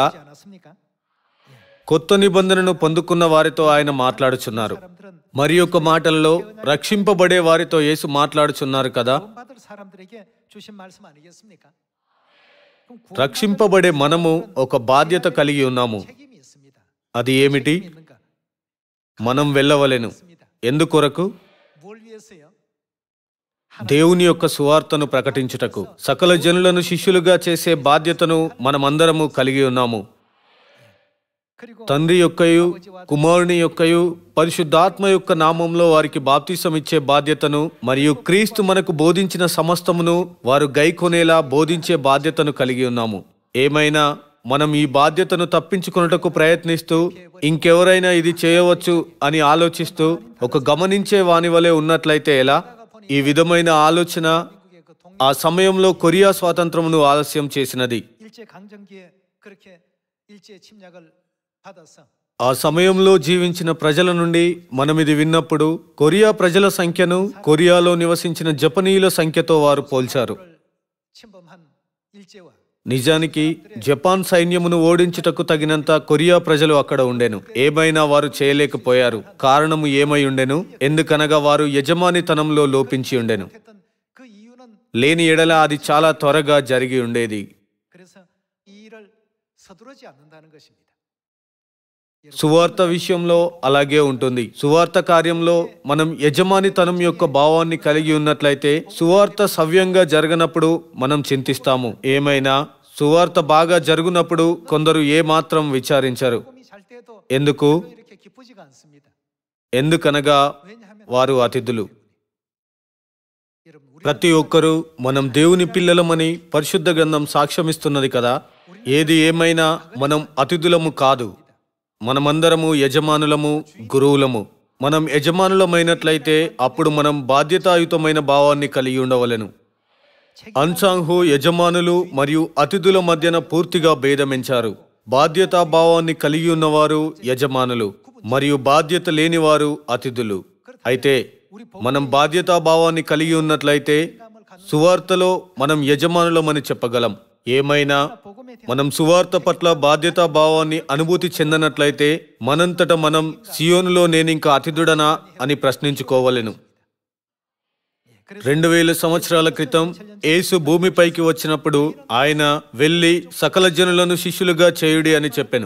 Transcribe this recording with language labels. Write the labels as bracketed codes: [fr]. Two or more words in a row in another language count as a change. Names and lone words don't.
[te] కొత్త నిబంధనను పొందుకున్న వారితో ఆయన మాట్లాడుచున్నారు. మరి ఒక మాటల్లో రక్షింపబడే వారితో యేసు మాట్లాడుచున్నారు కదా. రక్షింపబడే మనము ఒక బాధ్యత కలిగి ఉన్నాము. [ko] 책임이 있습니다. [te] అది ఏమిటి? [ko] 책임이 있는가? [te] మనం వెళ్ళవలెను. ఎందుకొరకు? [ko] 뭘 위해서요? [te] దేవుని యొక్క సువార్తను ప్రకటించుటకు. సకల జనులను శిష్యులుగా చేసే బాధ్యతను మనమందరము కలిగి ఉన్నాము. [ko] 그리고 [te] తండ్రి యొక్కయు కుమారుని యొక్కయు పరిశుద్ధాత్మ యొక్క నామంలో వారికి బాప్తిసం ఇచ్చే బాధ్యతను మరియు క్రీస్తు మనకు బోధించిన సమస్తమును వారు గైకొనేలా బోధించే బాధ్యతను కలిగి ఉన్నాము. ఏమైనా మనం ఈ బాధ్యతను తప్పించుకొనుటకు ప్రయత్నిస్తూ ఇంకెవరైనా ఇది చేయవచ్చు అని ఆలోచిస్తూ ఒక గమనించే వాని వలె ఉన్నట్లయితే ఎలా? ఈ విధమైన ఆలోచన [ko] 미국의 그 동 [te] ఆ సమయంలో కొరియా స్వాతంత్రమును ఆలస్యం చేసినది. [ko] 일제 강점기에 그렇게 일제 침략을 받아서 [te] ఆ సమయంలో జీవించిన ప్రజల నుండి మనం ఇది విన్నప్పుడు కొరియా ప్రజల సంఖ్యను కొరియాలో నివసించిన జపనీయుల సంఖ్యతో వారు పోల్చారు. [ko] 침범한 일제와 [te] నిజానికి జపాన్ సైన్యమును ఓడించుటకు తగినంత కొరియా ప్రజలు అక్కడ ఉండెను. ఏమైనా వారు చేయలేకపోయారు. కారణము ఏమై ఉండెను? ఎందుకనగా వారు యజమానితనంలో లోపించి ఉండెను. [ko] 했던 그 이유는 [te] లేని ఎడల అది చాలా త్వరగా జరిగి ఉండేది. [ko] 그래서 이 일을 서두르지 않는다는 것입니다. [te] సువార్త విషయంలో అలాగే ఉంటుంది. సువార్త కార్యంలో మనం యజమానితనం యొక్క భావాన్ని కలిగి ఉన్నట్లయితే సువార్త సవ్యంగా జరగనప్పుడు మనం చింతిస్తాము. ఏమైనా సువార్త బాగా జరుగునప్పుడు కొందరు ఏ మాత్రం విచారించరు. [ko] 복음이 잘 때도 [te] ఎందుకు? [ko] 이렇게 기쁘지가 않습니다. [te] ఎందుకనగా [ko] 왜냐하면 [te] వారు అతిథులు. [ko] 여러분 우리 [te] ప్రతి ఒక్కరూ మనం దేవుని పిల్లలమని పరిశుద్ధ గ్రంథం సాక్ష్యమిస్తున్నది కదా. ఏది ఏమైనా మనం అతిథులము కాదు. మనమందరము యజమానులము, గురువులము. మనం యజమానులమైనట్లయితే అప్పుడు మనం బాధ్యతాయుతమైన భావాన్ని కలిగి ఉండవలెను. అన్సాంహు యజమానులు మరియు అతిథుల మధ్యన పూర్తిగా భేదమెంచారు. బాధ్యతా భావాన్ని కలిగి ఉన్నవారు యజమానులు మరియు బాధ్యత లేనివారు అతిథులు. అయితే మనం బాధ్యతా భావాన్ని కలిగి ఉన్నట్లయితే సువార్తలో మనం యజమానులమని చెప్పగలం. ఏమైనా [ko] 복음에 대한 [te] మనం సువార్త పట్ల బాధ్యతా భావాన్ని అనుభూతి చెందనట్లయితే మనంతట మనం సియోనులో నేనింకా అతిథుడనా అని ప్రశ్నించుకోవలెను. 2000 సంవత్సరాల క్రితం యేసు భూమిపైకి వచ్చినప్పుడు ఆయన వెళ్ళి సకల జనులను శిష్యులుగా చేయుడి అని చెప్పెను.